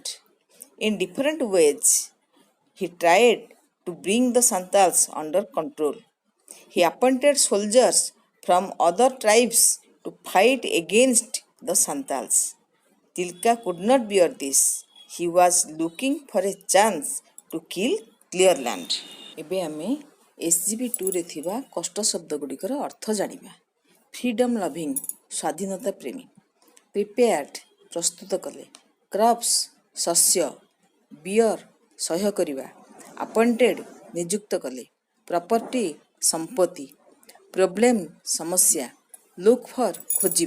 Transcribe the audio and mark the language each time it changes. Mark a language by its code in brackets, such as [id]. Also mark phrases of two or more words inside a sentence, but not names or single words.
[en] In different ways, he tried to bring the Santals under control. He appointed soldiers from other tribes to fight against the Santals. Tilka could not bear this. He was looking for a chance to kill Clearland. [or] ଏବେ ଆମେ SGB2ରେ ଥିବା କଷ୍ଟ ଶବ୍ଦ ଗୁଡ଼ିକର ଅର୍ଥ ଜାଣିବା. [en] freedom loving [or] ସ୍ୱାଧୀନତା ପ୍ରେମୀ, ପ୍ରିପେୟାର୍ଡ ପ୍ରସ୍ତୁତ କଲେ, କ୍ରପ୍ସ ଶସ୍ୟ, ବିୟର ସହ୍ୟ କରିବା, ଆପଏଣ୍ଟେଡ୍ ନିଯୁକ୍ତ କଲେ, ପ୍ରପର୍ଟି ସମ୍ପତ୍ତି, ପ୍ରୋବ୍ଲେମ୍ ସମସ୍ୟା, [en] look for [or] ଖୋଜିବା.